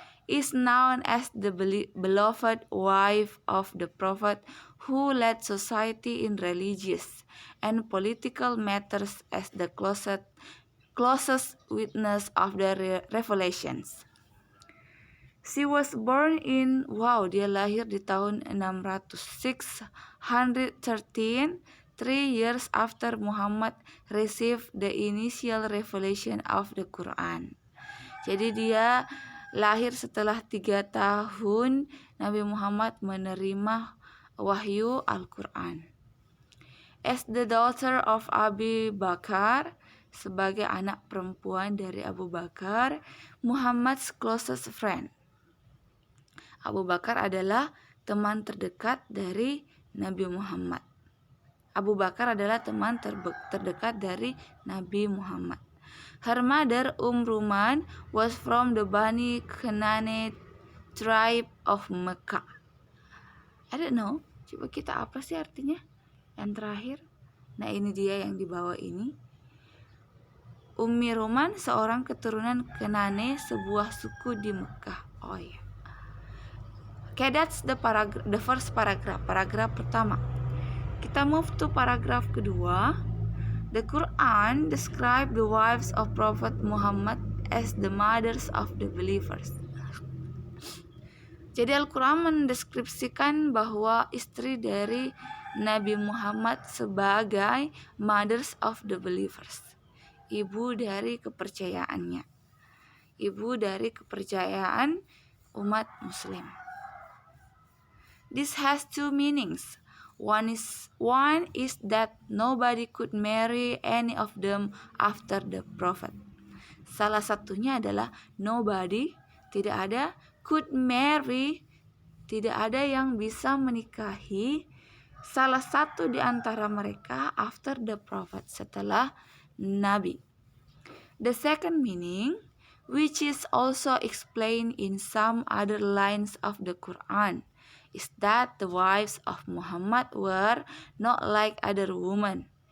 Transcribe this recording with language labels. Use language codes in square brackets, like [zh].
[en] Is known as the beloved wife of the Prophet who led society in religious and political matters as the closest witness of the revelations. She was born in, [id] dia lahir di tahun 613, [en] 3 years after Muhammad received the initial revelation of the Quran. [id] Jadi dia lahir setelah 3 tahun Nabi Muhammad menerima wahyu Al-Quran. [en] As the daughter of Abi Bakar, [id] sebagai anak perempuan dari Abu Bakar, [en] Muhammad's closest friend. [id] Abu Bakar adalah teman terdekat dari Nabi Muhammad. Abu Bakar adalah teman terdekat dari Nabi Muhammad. [en] Her mother Ruman was from the Bani Khanate tribe of Mecca. I don't know. [id] Coba kita apa sih artinya? Yang terakhir. Nah, ini dia yang di bawah ini. Ummi Ruman seorang keturunan Kenane, sebuah suku di Mekah. Oh ya. [en] Okay, that's the first paragraph pertama. [id] Kita [en] move to paragraph kedua. The Quran describe the wives of Prophet Muhammad as the mothers of the believers. [id] Jadi Al-Quran mendeskripsikan bahwa istri dari Nabi Muhammad sebagai [en] mothers of the believers. [id] Ibu dari kepercayaannya. Ibu dari kepercayaan umat Muslim. [en] This has two meanings. One is that nobody could marry any of them after the Prophet. [id] Salah satunya adalah [en] nobody, [id] tidak ada [en] could marry, [id] tidak ada yang bisa menikahi salah satu di antara mereka [en] after the prophet, [id] setelah Nabi. [en] The second meaning, which is also explained in some other lines of the Quran, is that the wives of Muhammad were not like other women.